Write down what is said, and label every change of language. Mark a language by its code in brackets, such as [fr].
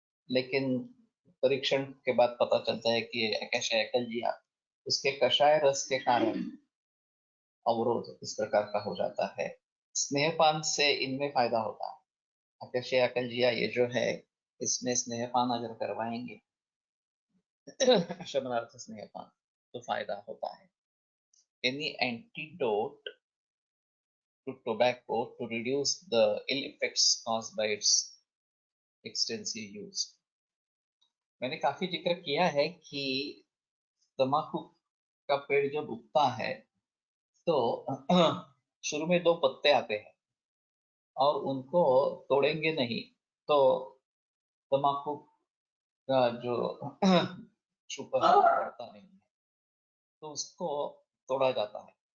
[hi] लेकिन परीक्षण के बाद पता चलता है कि एकेशिया एकल्जिया उसके कषाय रस के कारण अवरोध इस प्रकार का हो जाता है। स्नेहपान से इनमें फायदा होता है। एकेशिया एकल्जिया ये जो है, इसमें स्नेहपान अगर करवाएंगे शमनार्थ स्नेहपान तो फायदा होता है। [en] Any antidote to tobacco to reduce the ill effects caused by its extensive use। [hi] मैंने काफी जिक्र किया है कि तम्बाकू का पेड़ जब उगता है तो शुरू में दो पत्ते आते हैं और उनको तोड़ेंगे नहीं तो तम्बाकू का जो छुपा बढ़ता नहीं है, तो उसको तोड़ा जाता है।